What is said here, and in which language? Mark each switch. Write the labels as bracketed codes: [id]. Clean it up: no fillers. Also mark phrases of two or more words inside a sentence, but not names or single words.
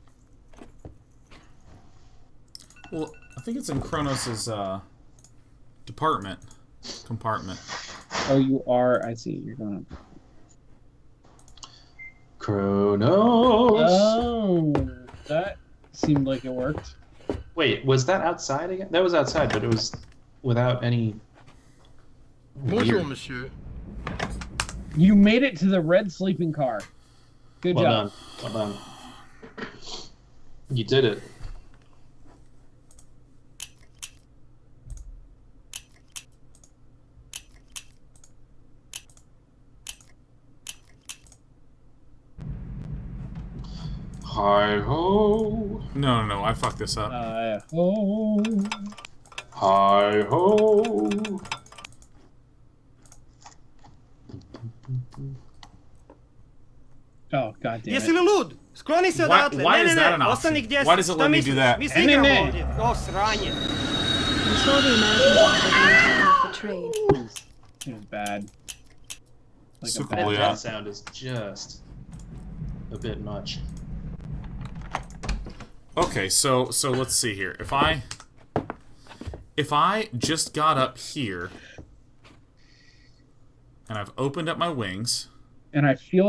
[en] Well, I think it's in Kronos' compartment. Oh, you are. I see. You're going up. Kronos. Oh, that seemed like it worked. Wait, was that outside again? That was outside, but it was without any... [fr] Bonjour, monsieur. [en] You made it to the red sleeping car. Good job. Well done. You did it. Hi-ho. No, I fucked this up. Hi-ho. Hi-ho. Oh, god damn it. [bs] Jesi li lud? Skloni se odatle. [en] Why is [bs] Ne. [en] that an option? [bs] Ostani gdje si. [en] Why does it let [bs] Šta [en] me do [bs] misliš? [en] that? [bs] Mi se igramo ovdje. O, sranje. [en] I'm sure the Americans are going to take off the train. It was bad. Like So a cool, bad yeah. That sound is just a bit much. Okay, so let's see here. If I just got up here and I've opened up my wings,